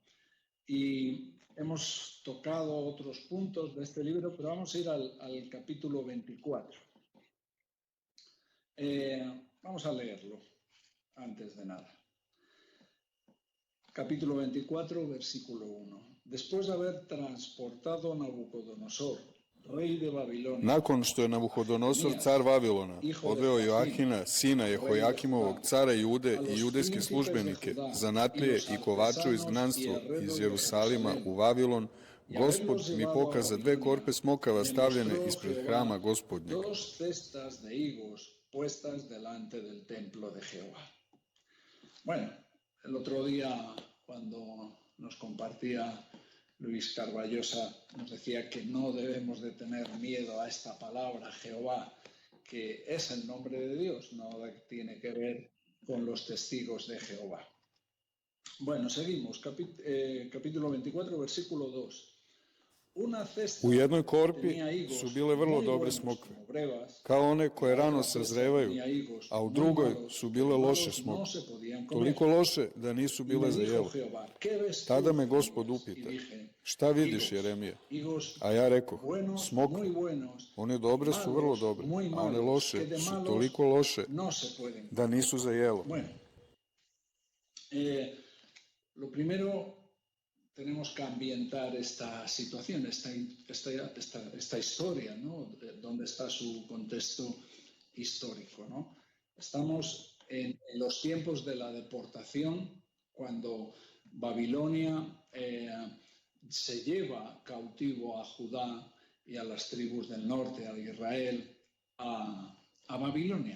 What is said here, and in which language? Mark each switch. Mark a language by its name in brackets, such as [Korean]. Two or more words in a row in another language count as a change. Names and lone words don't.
[Spanish] Y hemos tocado otros puntos de este libro, pero vamos a ir al capítulo 24. Vamos a leerlo antes de nada. Capítulo 24, versículo 1. Después de haber transportado a Nabucodonosor, rey de Babilonia, [Serbian] Nakon što je Nabuhodonosor, car Vavilona, odveo Joahina, sina Jehojakimovog, cara Jude i judejske službenike, zanatlije i kovače u izgnanstvo iz Jerusalima u Vavilon, Gospod mi pokaza 2 korpe smokava stavljene ispred hrama Gospodnjeg. [Spanish] 2 cestas de higos puestas delante del templo de Jehová. Bueno, el otro día cuando nos compartía Luis Carballosa, nos decía que no debemos de tener miedo a esta palabra, Jehová, que es el nombre de Dios, no tiene que ver con los testigos de Jehová. Bueno, seguimos. Capítulo 24, versículo 2. [Serbian] U jednoj korpi su bile vrlo dobre smokve, kao one koje rano sazrevaju, a u drugoj su bile loše smokve, toliko loše da nisu bile za jelo. Tada me Gospod upita, šta vidiš, Jeremije? A ja rekoh, smokve. One dobre su vrlo dobre, a one loše su toliko loše da nisu za jelo. [Spanish] Lo primero, tenemos que ambientar esta situación, esta historia, ¿no? Donde está su contexto histórico, ¿no? Estamos en los tiempos de la deportación, cuando Babilonia se lleva cautivo a Judá y a las tribus del norte, a Israel, a Babilonia.